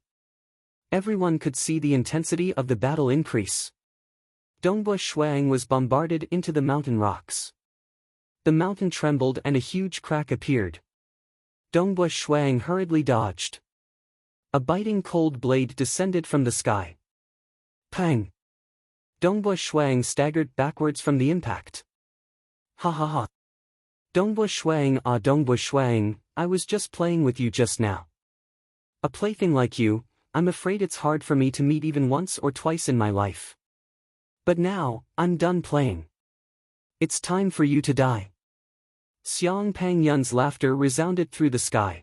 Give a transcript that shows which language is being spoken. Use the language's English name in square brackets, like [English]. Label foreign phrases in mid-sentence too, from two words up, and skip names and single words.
[English] Everyone could see the intensity of the battle increase. Dongbua Shuang was bombarded into the mountain rocks. The mountain trembled and a huge crack appeared. Dongbua Shuang hurriedly dodged. A biting cold blade descended from the sky. Pang! Dongbua Shuang staggered backwards from the impact. Ha ha ha! Dongbua Shuang, I was just playing with you just now. A plaything like you, I'm afraid it's hard for me to meet even once or twice in my life. But now, I'm done playing. It's time for you to die. Xiang Pangyun's laughter resounded through the sky.